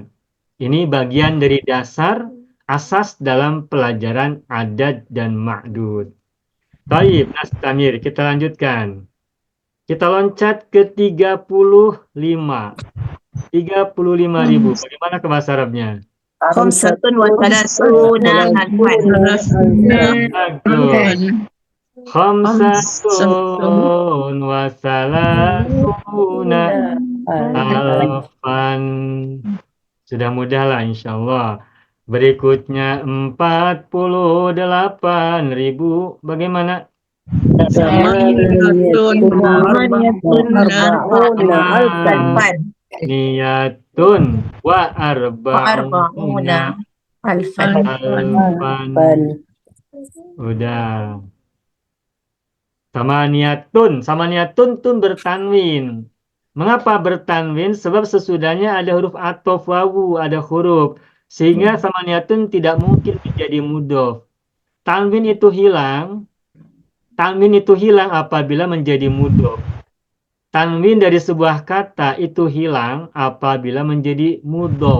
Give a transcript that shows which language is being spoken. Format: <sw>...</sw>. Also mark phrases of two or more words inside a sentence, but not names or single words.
<id>Ini bagian dari dasar asas dalam pelajaran adat dan ma'dud. Baik, Nastamir, kita lanjutkan. Kita loncat ke 35. 35.000. Bagaimana ke bahasa Arabnya?</id> <ar>خمسة وثلاثون ألفا. خمسة وثلاثون ألفا.</ar> <id>Sudah mudah lah insyaallah. Berikutnya 48.000. Bagaimana?</id> <ar>نية وأربعون ألفا.</ar> <id>Udah. Samaniyatun tun bertanwin. Mengapa bertanwin? Sebab sesudahnya ada huruf atof wawu, ada huruf. Sehingga samaniyatun tidak mungkin menjadi mudhof. Tanwin itu hilang apabila menjadi mudhof. Tanwin dari sebuah kata itu hilang apabila menjadi mudhof.</id>